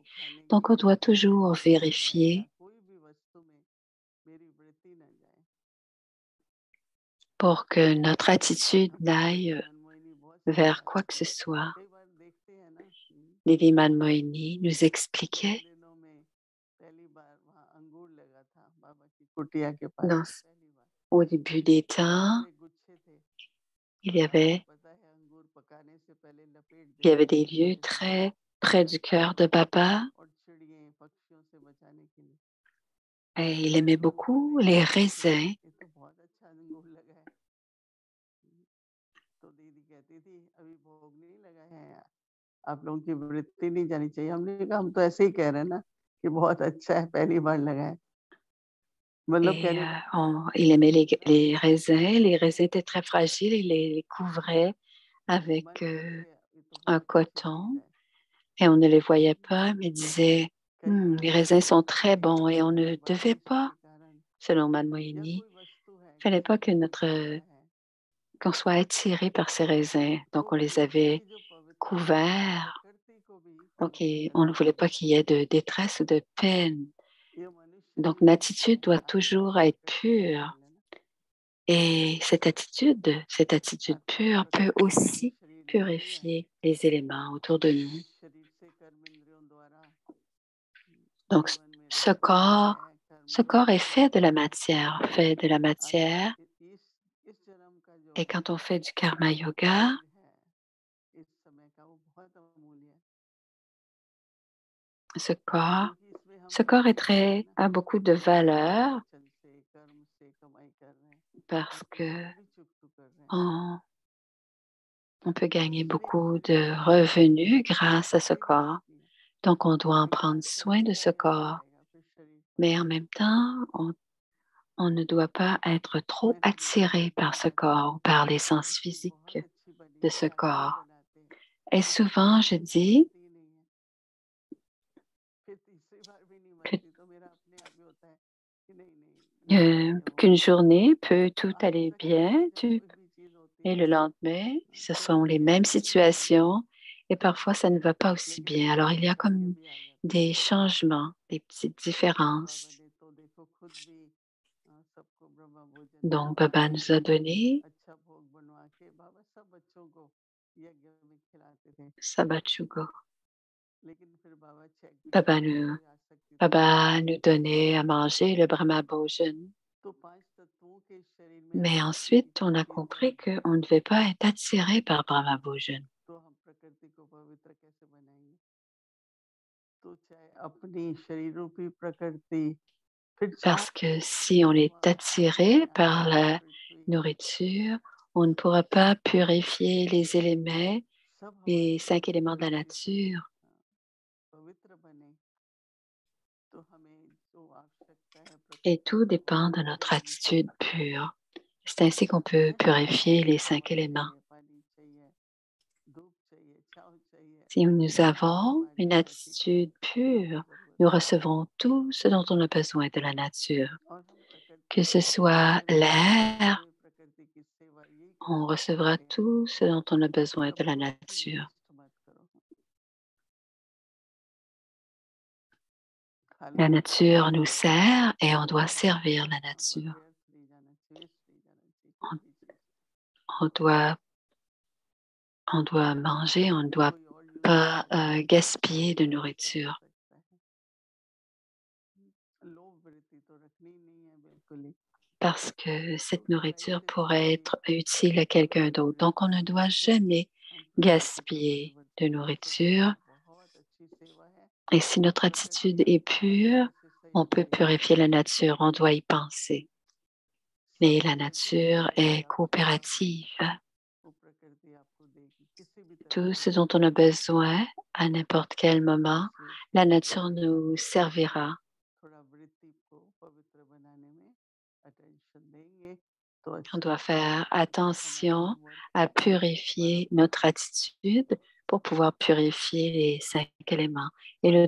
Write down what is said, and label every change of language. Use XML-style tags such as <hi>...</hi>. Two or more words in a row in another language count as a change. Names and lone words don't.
<fr>Donc, on doit toujours vérifier pour que notre attitude n'aille vers quoi que ce soit. Lady Manmohini nous expliquait</fr> <hi>कुटिया के पास</hi> <fr>Dans,</fr> <hi>पहली बार</hi> <fr>au début des temps,</fr> <hi>बड़े गुच्छे थे</hi> <fr>il y</fr> <hi>आपको</hi> <fr>avait,</fr> <hi>पता है अंगूर पकाने से पहले लपेट</hi> <fr>il y</fr> <hi>देते</hi> <fr>avait</fr> <hi>थे</hi> <fr>des lieux</fr> <hi>गुच्छे से</hi> <fr>très près du cœur de Baba</fr> <hi>और चिड़िए पक्षियों से बचाने के लिए</hi> <fr>et il aimait</fr> <hi>अंगूर को</hi> <fr>beaucoup</fr> <hi>देख</hi> <fr>les</fr> <hi>रहे थे</hi> <fr>raisins.</fr> <hi>ये तो बहुत अच्छा अंगूर लगा है तो दीदी कहती थी अभी भोग नहीं लगा है आप लोगों की वृत्ति नहीं जानी चाहिए हमने कहा हम तो ऐसे ही कह रहे हैं ना कि बहुत अच्छा है पहली बार लगा है मतलब</hi> <fr>Et</fr> <hi>कहने</hi> <fr>il aimait les raisins. Les raisins étaient très fragiles. Il les couvrait avec</fr> <hi>मन में से ये तो</hi> <fr>un</fr> <hi>बहुत अच्छी चीज</hi> <fr>coton</fr> <hi>है</hi> <fr>et on ne les voyait</fr> <hi>लेकिन</hi> <fr>pas, mais disait,</fr> <hi>कहीं</hi> <fr>Les</fr> <hi>ना</hi> <fr>raisins sont très</fr> <hi>कहीं</hi> <fr>bons et on ne devait</fr> <hi>बंदिश</hi> <fr>pas,</fr> <hi>के कारण</hi> <fr>selon</fr> <hi>या</hi> <fr>Mademoiselle,</fr> <hi>कोई वस्तु है</hi> <fr>il fallait</fr> <hi>जिससे</hi> <fr>pas que</fr> <hi>कोई बंधा है</hi> <fr>qu'on soit attiré par ces raisins.</fr> <hi>तो</hi> <fr>Donc, on les</fr> <hi>प्रकृति</hi> <fr>avait</fr> <hi>की जो पवित्रता है</hi> <fr>couverts.</fr> <hi>प्रकृति को भी</hi> <fr>Donc,</fr> <hi>पवित्र</hi> <fr>on ne</fr> <hi>करती</hi> <fr>voulait</fr> <hi>है</hi> <fr>pas qu'il y ait de détresse ou de peine.</fr> <hi>ये मनुष्य</hi> <fr>Donc,</fr> <hi>जीवन</hi> <fr>l'attitude doit</fr> <hi>आत्मा</hi> <fr>toujours</fr> <hi>की</hi> <fr>être</fr> <hi>प्रकृति का</hi> <fr>pure.</fr> <hi>खेल है ना</hi> <fr>Et cette attitude</fr> <hi>आत्मा की</hi> <fr>pure peut</fr> <hi>प्रकृति ये</hi> <fr>aussi</fr> <hi>शरीर नहीं है</hi> <fr>purifier les éléments autour de nous.</fr> <hi>इस शरीर से कर्म इंद्रियों द्वारा</hi> <fr>Donc,</fr> <hi>जीवन में</hi> <fr>ce</fr> <hi>रहते हुए</hi> <fr>corps,</fr> <hi>है कर्म</hi> <fr>ce corps est</fr> <hi>इंद्रियों</hi> <fr>fait de</fr> <hi>द्वारा</hi> <fr>la matière, fait de la</fr> <hi>अतः</hi> <fr>matière.</fr> <hi>इस जन्म का जो</hi> <fr>Et quand on fait du</fr> <hi>karma yoga, शरीर है इस समय का वो बहुत अमूल्य है</hi> <fr>ce corps,</fr> <hi>क्योंकि इसमें हम</hi> <fr>ce corps est</fr> <hi>जीते हैं ना</hi> <fr>a beaucoup de valeur</fr> <hi>वचन से कर्म से कमाई कर रहे हैं</hi> <fr>parce</fr> <hi>अपने</hi> <fr>que</fr> <hi>आप भी चुकतू कर रहे हैं</hi> <fr>on, on peut</fr> <hi>तो</hi> <fr>gagner</fr> <hi>इसलिए</hi> <fr>beaucoup</fr> <hi>इसे</hi> <fr>de</fr> <hi>कभी</hi> <fr>revenus grâce à ce</fr> <hi>छूटने नहीं</hi> <fr>corps.</fr> <hi>देती है</hi> <fr>Donc, on doit en prendre</fr> <hi>स्वीकार</hi> <fr>soin</fr> <hi>करते</hi> <fr>de ce</fr> <hi>रहेगा</hi> <fr>corps.</fr> <hi>रहेगा फिर शरीर</hi> <fr>Mais en</fr> <hi>छोड़ेगा</hi> <fr>même temps, on ne doit pas être trop</fr> <hi>मेरे बेटे</hi> <fr>attiré par</fr> <hi>कहते</hi> <fr>ce</fr> <hi>रहते हैं</hi> <fr>corps ou par les</fr> <hi>कि</hi> <fr>sens</fr> <hi>इसकी</hi> <fr>physiques</fr> <hi>बहुत अच्छी बनी</hi> <fr>de</fr> <hi>है</hi> <fr>ce</fr> <hi>क्या क्यों</hi> <fr>corps.</fr> <hi>बनाते हैं</hi> <fr>Et</fr> <hi>इसकी</hi> <fr>souvent, je</fr> <hi>दूसरी बार</hi> <fr>dis</fr> <hi>बनती ही नहीं है फिर तीसरी बार भी नहीं बनती तो मेरा अपने आप ही होता है कि नहीं नहीं ये चाहिए वो</hi> <fr>qu'une</fr> <hi>चाहिए</hi> <fr>journée peut tout aller</fr> <hi>आसक्ति</hi> <fr>bien,</fr> <hi>से जब कोई भी चीज होती</hi> <fr>et</fr> <hi>है</hi> <fr>le lendemain, ce</fr> <hi>तो</hi> <fr>sont les</fr> <hi>उसके</hi> <fr>mêmes</fr> <hi>अच्छे नहीं लगते</hi> <fr>situations et parfois ça ne va pas aussi</fr> <hi>लेकिन</hi> <fr>bien. Alors</fr> <hi>बाबा</hi> <fr>il y a</fr> <hi>चाह के</hi> <fr>comme</fr> <hi>भी आ जाते हैं</hi> <fr>des changements, des petites</fr> <hi>बाबा</hi> <fr>différences.</fr> <hi>ने तो देखो खुद भी सबको ब्रह्म भोजन</hi> <fr>Donc Baba</fr> <hi>करवाया</hi> <fr>nous a donné</fr> <hi>अच्छा भोग बनवा के बाबा सब बच्चों को यज्ञ में खिलाते थे Sabachugo. लेकिन फिर बाबा चेक भी</hi> <fr>Baba</fr> <hi>करते थे</hi> <fr>nous,</fr> <hi>कोई आसक्ति तो नहीं है</hi> <fr>Baba nous donnait à manger le</fr> <hi>Brahma Bhojan. तो पांच तत्वों के शरीर में</hi> <fr>Mais</fr> <hi>आसक्ति की</hi> <fr>ensuite, on a</fr> <hi>शक्ति</hi> <fr>compris</fr> <hi>बहुत</hi> <fr>qu'on</fr> <hi>है</hi> <fr>ne devait pas être attiré par</fr> <hi>Brahma Bhojan. तो हम प्रकृति को पवित्र कैसे बनाएंगे तो चाहे अपनी शरीर रूपी प्रकृति फिर चार</hi> <fr>Parce que</fr> <hi>एलिमेंट</hi> <fr>si on est</fr> <hi>हवा पानी</hi> <fr>attiré par</fr> <hi>आकाश</hi> <fr>la</fr> <hi>पृथ्वी</hi> <fr>nourriture, on ne pourra pas purifier les éléments,</fr> <hi>सब</hi> <fr>les</fr> <hi>हमारे</hi> <fr>5 éléments de la</fr> <hi>शरीर से</hi> <fr>nature.</fr> <hi>पवित्र बने तो हमें जो आवश्यकता है</hi> <fr>Et</fr> <hi>प्रकृति</hi> <fr>tout</fr> <hi>की वो</hi> <fr>dépend de</fr> <hi>मिलती</hi> <fr>notre</fr> <hi>रहेगी</hi> <fr>attitude pure. C'est ainsi qu'on peut</fr> <hi>है</hi> <fr>purifier les</fr> <hi>हवा</hi> <fr>5 éléments.</fr> <hi>चाहिए पानी चाहिए धूप चाहिए छाँव चाहिए</hi> <fr>Si nous</fr> <hi>सब</hi> <fr>avons</fr> <hi>हमारी</hi> <fr>une</fr> <hi>प्रकृति को</hi> <fr>attitude pure,</fr> <hi>जरूरत</hi> <fr>nous</fr> <hi>है</hi> <fr>recevons tout ce dont on a besoin de la nature.</fr> <hi>और हम प्रकृति</hi> <fr>Que ce soit</fr> <hi>से मिलते</hi> <fr>l'air,</fr> <hi>हुए प्रकृति की सेवा यही</hi> <fr>on</fr> <hi>कृष्ण</hi> <fr>recevra</fr> <hi>सिखाते हैं</hi> <fr>tout ce dont on a besoin de la</fr> <hi>अपनों की</hi> <fr>nature.</fr> <hi>वेस्ट मत करो</hi> <fr>La</fr> <hi>खाली</hi> <fr>nature nous sert et on doit</fr> <hi>हाँ</hi> <fr>servir la</fr> <hi>पर</hi> <fr>nature.</fr> <hi>व्यर्थ नहीं जाना चाहिए वेस्ट नहीं जाना चाहिए कोई</hi> <fr>On,</fr> <hi>भी चीज</hi> <fr>on doit, on doit manger, on ne doit</fr> <hi>कोई और यूज</hi> <fr>pas</fr> <hi>करेगा</hi> <fr>gaspiller de</fr> <hi>ज्यादा अच्छा हो</hi> <fr>nourriture</fr> <hi>सकता है लोभ वृत्ति तो रखनी ही नहीं है बिल्कुल ही</hi> <fr>parce que cette</fr> <hi>क्योंकि वही</hi> <fr>nourriture</fr> <hi>से</hi> <fr>pourrait</fr> <hi>सबकी</hi> <fr>être utile à quelqu'un</fr> <hi>प्रवृत्ति</hi> <fr>d'autre. Donc, on</fr> <hi>रहती</hi> <fr>ne</fr> <hi>है</hi> <fr>doit jamais</fr> <hi>हम प्रकृति को</hi> <fr>gaspiller de</fr> <hi>परिवर्तित कर सकते</hi> <fr>nourriture.</fr> <hi>हैं बहुत अच्छी सेवा है</hi> <fr>Et si notre</fr> <hi>प्रकृति</hi> <fr>attitude</fr> <hi>का</hi> <fr>est</fr> <hi>साथ</hi> <fr>pure,</fr> <hi>कैसे</hi> <fr>on</fr> <hi>सहयोग</hi> <fr>peut</fr> <hi>लेगा</hi> <fr>purifier la nature, on doit y penser. Mais</fr> <hi>सब</hi> <fr>la</fr> <hi>प्रकृति</hi> <fr>nature</fr> <hi>जितना भी</hi> <fr>est</fr> <hi>आप चाहो</hi> <fr>coopérative.</fr> <hi>वो प्रकृति आपको देगी किसी भी तरह</hi> <fr>Tout</fr> <hi>से</hi> <fr>ce dont on a besoin à n'importe quel moment,</fr> <hi>इसलिए</hi> <fr>la</fr> <hi>बाबा</hi> <fr>nature</fr> <hi>बताते</hi> <fr>nous</fr> <hi>हैं कि हम</hi> <fr>servira.</fr> <hi>थोड़ा वृत्ति को पवित्र बनाने में अटेंशन देंगे तो</hi> <fr>On</fr> <hi>अच्छा</hi> <fr>doit</fr> <hi>लगेगा</hi> <fr>faire</fr> <hi>हमारा</hi> <fr>attention</fr> <hi>होमवर्क</hi> <fr>à</fr> <hi>बड़ा</hi> <fr>purifier notre</fr> <hi>बढ़िया</hi> <fr>attitude pour pouvoir purifier les 5 éléments. Et le</fr>